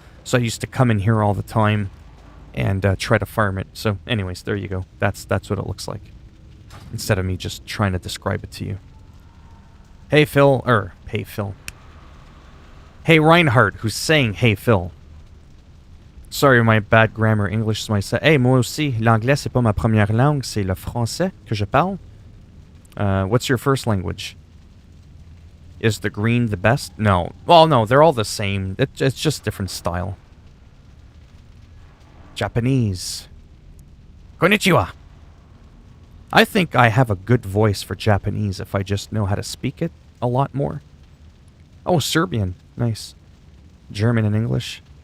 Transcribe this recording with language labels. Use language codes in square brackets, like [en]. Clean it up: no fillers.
[en] So I used to come in here all the time and try to farm it. So anyways, there you go. That's what it looks like. Instead of me just trying to describe it to you. Hey Phil, hey Phil. Hey Reinhardt, who's saying hey Phil. Sorry, my bad grammar. English is my set. [fr] Hey, moi aussi, l'anglais c'est pas ma première langue, c'est le français que je parle. [en] What's your first language? Is the green the best? No. Well, no, they're all the same. It's just different style. Japanese. Konnichiwa. I think I have a good voice for Japanese if I just know how to speak it a lot more. Oh, Serbian. Nice. German and English.